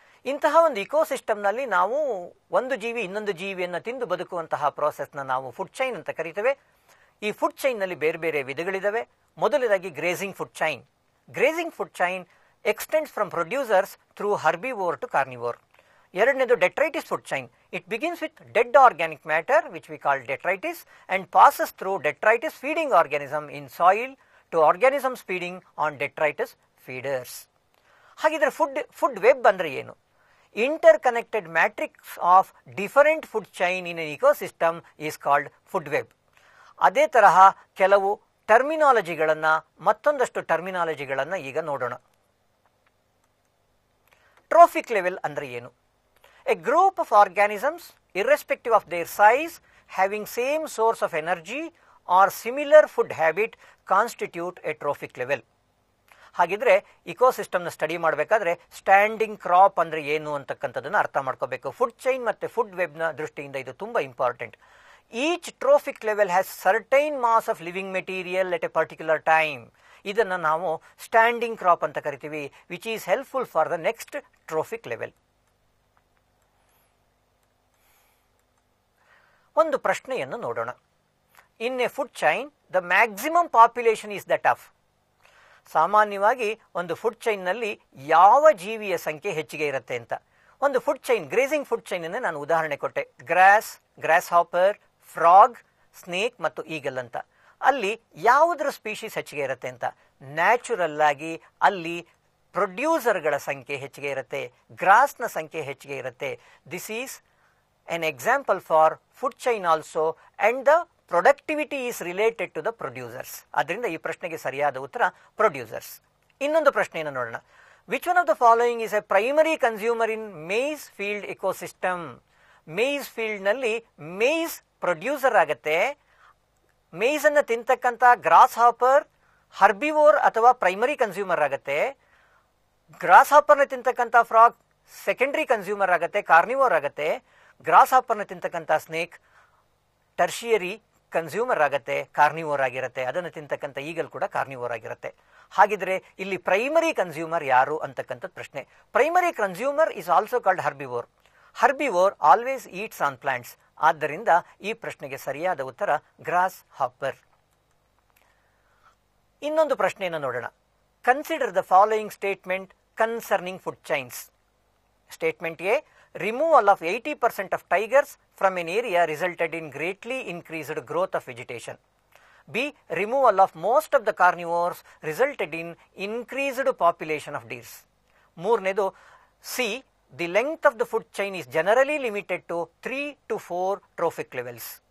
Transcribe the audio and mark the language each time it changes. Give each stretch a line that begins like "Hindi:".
Kannada: ಇಂತಹ ಒಂದು ಇಕೋಸಿಸ್ಟಮ್ನಲ್ಲಿ ನಾವು ಒಂದು ಜೀವಿ ಇನ್ನೊಂದು ಜೀವಿಯನ್ನು ತಿಂದು ಬದುಕುವಂತಹ ಪ್ರೋಸೆಸ್ನ ನಾವು ಫುಡ್ ಚೈನ್ ಅಂತ ಕರಿತೇವೆ. ಈ ಫುಡ್ ಚೈನ್ನಲ್ಲಿ ಬೇರೆ ಬೇರೆ ವಿಧಗಳಿದ್ದಾವೆ. ಮೊದಲನೇದಾಗಿ grazing food chain.
English: Grazing food chain extends from producers through herbivore to carnivore.
Kannada: ಎರಡನೇದು ಡೆಟ್ರೈಟಿಸ್ food chain.
English: It begins with dead organic matter which we call detritus and passes through detritus feeding organism in soil to organisms feeding on detritus feeders.
Kannada: ಹಾಗಿದ್ರೆ food web ಅಂದ್ರೆ ಏನು?
English: Interconnected matrix of different food chain in an ecosystem is called food web.
Kannada: ಅದೇ ತರಹ ಕೆಲವು ಟರ್ಮಿನಾಲಜಿಗಳನ್ನು, ಮತ್ತೊಂದಷ್ಟು ಟರ್ಮಿನಾಲಜಿಗಳನ್ನು ಈಗ ನೋಡೋಣ. Trophic level ಅಂದ್ರೆ ಏನು?
English: A group of organisms, irrespective of their size, having same source of energy or similar food habit constitute a trophic level.
Kannada: ಹಾಗಿದ್ರೆ ಇಕೋಸಿಸ್ಟಮ್ನ study ಮಾಡಬೇಕಾದ್ರೆ standing crop ಅಂದ್ರೆ ಏನು ಅಂತಕ್ಕಂಥದ್ದನ್ನು ಅರ್ಥ ಮಾಡ್ಕೋಬೇಕು. ಫುಡ್ ಚೈನ್ ಮತ್ತು ಫುಡ್ ವೆಬ್ನ ದೃಷ್ಟಿಯಿಂದ ಇದು ತುಂಬ important.
English: Each trophic level has certain mass of living material at a particular time.
Kannada: ಇದನ್ನು ನಾವು ಸ್ಟ್ಯಾಂಡಿಂಗ್ ಕ್ರಾಪ್ ಅಂತ ಕರಿತೀವಿ,
English: Which is helpful for the next trophic level.
Kannada: ಒಂದು ಪ್ರಶ್ನೆಯನ್ನು ನೋಡೋಣ.
English: In a food chain the maximum population is that of.
Kannada: ಸಾಮಾನ್ಯವಾಗಿ ಒಂದು food ಚೈನ್ನಲ್ಲಿ ಯಾವ ಜೀವಿಯ ಸಂಖ್ಯೆ ಹೆಚ್ಚಿಗೆ ಇರುತ್ತೆ ಅಂತ. ಒಂದು food chain, grazing food chain ಅನ್ನು ನಾನು ಉದಾಹರಣೆ ಕೊಟ್ಟೆ. ಗ್ರಾಸ್ ಹಾಪರ್, ಫ್ರಾಗ್, ಸ್ನೇಕ್ ಮತ್ತು ಈಗಲ್ ಅಂತ. ಅಲ್ಲಿ ಯಾವುದರ ಸ್ಪೀಶೀಸ್ ಹೆಚ್ಚಿಗೆ ಇರುತ್ತೆ ಅಂತ? ನ್ಯಾಚುರಲ್ ಆಗಿ ಅಲ್ಲಿ ಪ್ರೊಡ್ಯೂಸರ್ಗಳ ಸಂಖ್ಯೆ ಹೆಚ್ಚಿಗೆ ಇರುತ್ತೆ, ಗ್ರಾಸ್ನ ಸಂಖ್ಯೆ ಹೆಚ್ಚಿಗೆ ಇರುತ್ತೆ.
English: This is an example for food chain also, and the productivity is related to the producers.
Kannada: ಅದರಿಂದ ಈ ಪ್ರಶ್ನೆಗೆ ಸರಿಯಾದ ಉತ್ತರ ಪ್ರೊಡ್ಯೂಸರ್ಸ್. ಇನ್ನೊಂದು ಪ್ರಶ್ನೆಯನ್ನು ನೋಡೋಣ.
English: Which one of the following is a primary consumer in maize field ecosystem?
Kannada: Mein ಫೀಲ್ಡ್ನಲ್ಲಿ Mein producer ಆಗುತ್ತೆ. ಮೇಸ್ ಅನ್ನು ತಿಂತಕ್ಕಂಥ ಗ್ರಾಸ್ ಹಾಪರ್ ಹರ್ಬಿವೋರ್ ಅಥವಾ ಪ್ರೈಮರಿ ಕನ್ಸ್ಯೂಮರ್ ಆಗುತ್ತೆ. ಗ್ರಾಸ್ ಹಾಪರ್ನ ತಿಂತಕ್ಕಂಥ ಫ್ರಾಗ್ ಸೆಕೆಂಡರಿ ಕನ್ಸ್ಯೂಮರ್ ಆಗುತ್ತೆ, ಕಾರ್ನಿವೋರ್ ಆಗುತ್ತೆ. ಗ್ರಾಸ್ ಹಾಪರ್ನ ತಿಂತಕ್ಕಂಥ ಸ್ನೇಕ್ ಟರ್ಷಿಯರಿ ಕನ್ಸ್ಯೂಮರ್ ಆಗುತ್ತೆ, ಕಾರ್ನಿವೋರ್ ಆಗಿರುತ್ತೆ. ಅದನ್ನು ತಿಂತಕ್ಕಂಥ ಈಗಲ್ ಕೂಡ ಕಾರ್ನಿವೋರ್ ಆಗಿರುತ್ತೆ. ಹಾಗಿದ್ರೆ ಇಲ್ಲಿ ಪ್ರೈಮರಿ ಕನ್ಸ್ಯೂಮರ್ ಯಾರು ಅಂತಕ್ಕಂಥದ್ದು ಪ್ರಶ್ನೆ.
English: Primary consumer is also called herbivore. Herbivore always eats on plants.
Kannada: ಆದ್ದರಿಂದ ಈ ಪ್ರಶ್ನೆಗೆ ಸರಿಯಾದ ಉತ್ತರ ಗ್ರಾಸ್ ಹಾಪರ್. ಇನ್ನೊಂದು ಪ್ರಶ್ನೆಯನ್ನು ನೋಡೋಣ.
English: Consider the following statement concerning food chains. Statement A: removal of 80% of tigers from an area resulted in greatly increased growth of vegetation. B. Removal of most of the carnivores resulted in increased population of deers. ಮೂರನೇದು C. The length of the food chain is generally limited to 3 to 4 trophic levels.